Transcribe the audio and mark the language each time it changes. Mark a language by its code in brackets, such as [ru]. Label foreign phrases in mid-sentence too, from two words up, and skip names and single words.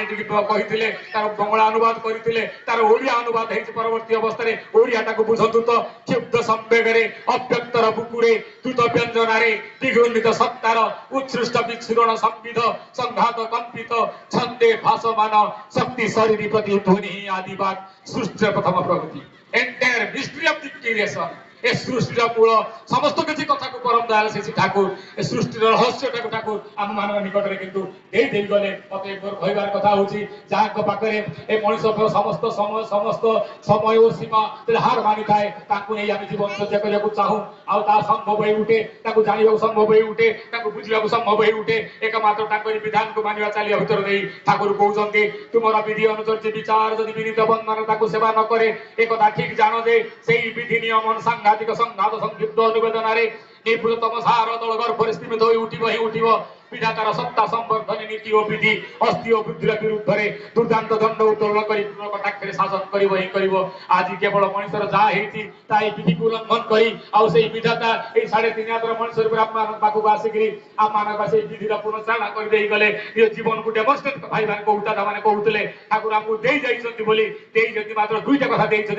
[or] ଟିକେ କହିଥିଲେ ତାର ବଙ୍ଗଳା ଅନୁବାଦ କରିଥିଲେ ତାର ଓଡ଼ିଆ ଅନୁବାଦ ହେଇଛି ପରବର୍ତ୍ତୀ ଅବସ୍ଥାରେ ଓଡ଼ିଆଟାକୁ ବୁଝନ୍ତୁ ତ କ୍ଷୁବ୍ଧ ସମ୍ବେଗରେ ଅବ୍ୟକ୍ତର ବୁକୁରେ ଦ୍ରୁତ ବ୍ୟଞ୍ଜନାରେ ଦ୍ୱିଗୁଣିତ ସତ୍ତାର ଉତ୍ସୃଷ୍ଟ ବିଚ୍ଛୁରଣ ସମ୍ବିଧ ସଂଘାତ କମ୍ପିତ ଛନ୍ଦେ ଭାସମାନ ଶକ୍ତି ଶରୀର ପ୍ରତି ଧ୍ୱନି ଆଦିବାଦ ସୃଷ୍ଟିର ପ୍ରଥମ ପ୍ରଗତି [en] entire mystery of the creation [or] ଏ ସୃଷ୍ଟିର ମୂଳ ସମସ୍ତ କିଛି କଥାକୁ ପରମ ଦୟାଳ ସେ ଠାକୁର ଏ ସୃଷ୍ଟିର ରହସ୍ୟଟାକୁ ଠାକୁର ଆମ ମାନଙ୍କ ନିକଟରେ କିନ୍ତୁ ଦେଇ ଗଲେ ମତେ କହିବାର କଥା ହଉଛି ଯାହାଙ୍କ ପାଖରେ ଏ ମଣିଷର ସମସ୍ତ ସମୟ ଓ ସୀମା ହାର ମାନିଥାଏ ତାଙ୍କୁ ନେଇ ଆମେ ଜୀବନ ଚର୍ଚ୍ଚା କରିବାକୁ ଚାହୁଁ ଆଉ ତାହା ସମ୍ଭବ ହେଇ ଉଠେ ତାକୁ ଜାଣିବାକୁ ସମ୍ଭବ ହେଇ ଉଠେ ତାକୁ ବୁଝିବାକୁ ସମ୍ଭବ ହେଇ ଉଠେ ଏକମାତ୍ର ତାଙ୍କରି ବିଧାନକୁ ମାନିବା ଚାଲିବା ଭିତରେ ଦେଇ ଠାକୁର କହୁଛନ୍ତି ତୁମର ବିଧି ଅନୁଚର୍ଯ୍ୟ ବିଚାର ଯଦି ବିନୀତ ବନ୍ଧନ ତାକୁ ସେବା ନ କରେ ଏକଥା ଠିକ ଜାଣ ଯେ ସେଇ ବିଧି ନିୟମ ସାଂଘାତିକ ସଂଘାତ ସଂକ୍ଷିପ୍ତ ନିବେଦନରେ ନିବୃତ୍ତମ ସାର ଦଳ ଗର୍ଭରେ ସ୍ଥିମିତ ହୋଇ ଉଠିବ [bn] বিধাতার সত্তা সম্বর্ধনে নীতি ও বিধি অস্থি ও বুদ্ধির বিরুদ্ধে দুর্দান্ত দণ্ড উত্তোলন করে কটাক্ষরে শাসন করিব [or] ହିଁ କରିବ। ଆଜି କେବଳ ମଣିଷର ଯାହା ହେଇଛି ତା ଏଇ ବିଧିକୁ ଉଲ୍ଲଂଘନ କରି ଆଉ ସେଇ ବିଧାତା ଏଇ 3.5 ହାତର ମଣିଷ ରୂପରେ ଆମମାନଙ୍କ ପାଖକୁ ଆସିକିରି ଆମମାନଙ୍କ ସେଇ ବିଧିର ପୁନଃଚାଳନା କରିଦେଇ ଗଲେ। ନିଜ ଜୀବନକୁ ଡେମନଷ୍ଟ୍ରେଟ ଭାଇମାନେ ଦାଦାମାନେ କହୁଥିଲେ ଠାକୁର ଆମକୁ ଦେଇ ଯାଇଛନ୍ତି ବୋଲି, ଦେଇଛନ୍ତି ମାତ୍ର ଦୁଇଟା କଥା ଦେଇଛନ୍ତି।